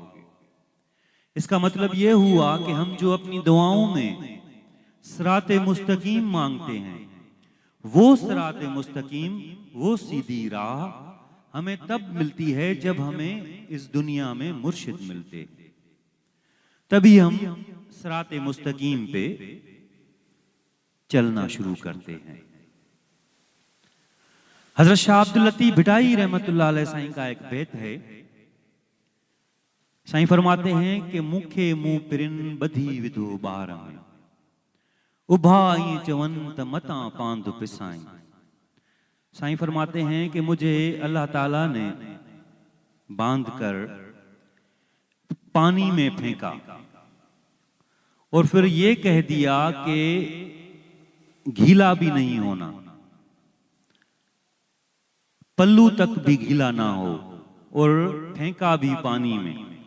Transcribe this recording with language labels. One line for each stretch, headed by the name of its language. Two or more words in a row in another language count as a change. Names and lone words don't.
Urdu: اس کا مطلب یہ ہوا کہ ہم جو اپنی دعاؤں میں صراط مستقیم مانگتے ہیں، وہ صراط مستقیم، وہ سیدھی راہ ہمیں تب ملتی ہے جب ہمیں اس دنیا میں مرشد ملتے، تبھی ہم صراط مستقیم پہ چلنا شروع کرتے ہیں. حضرت شاہ عبد اللطیف بھٹائی رحمۃ اللہ علیہ سائیں کا ایک بیت ہے. سائیں فرماتے ہیں کہ
Sindhi: मुखे मुंह पिरिन बधी विधो बार में उभाई चवंत मता पांद पिसाई।
Urdu: سائیں فرماتے ہیں کہ مجھے اللہ تعالیٰ نے باندھ کر پانی میں پھینکا اور پھر یہ کہہ دیا کہ گیلا بھی نہیں ہونا، پلو تک بھی گیلا نہ ہو، اور پھینکا بھی پانی میں.